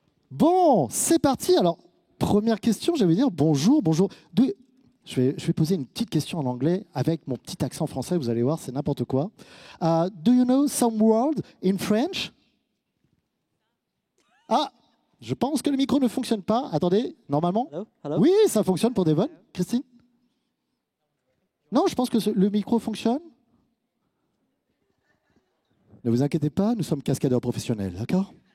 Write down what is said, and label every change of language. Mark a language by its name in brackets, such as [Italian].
[French] Bon, c'est parti. Alors, première question, j'allais dire bonjour, bonjour. Je vais poser une petite question en anglais avec mon petit accent français, vous allez voir, c'est n'importe quoi. [English] Do you know some word in French? [French] Ah, je pense que le micro ne fonctionne pas. Attendez, normalement? [English] Hello? Hello? [French] Oui, ça fonctionne pour Devon. Christine? Non, je pense que le micro fonctionne. Ne vous inquiétez pas, nous sommes cascadeurs professionnels, d'accord?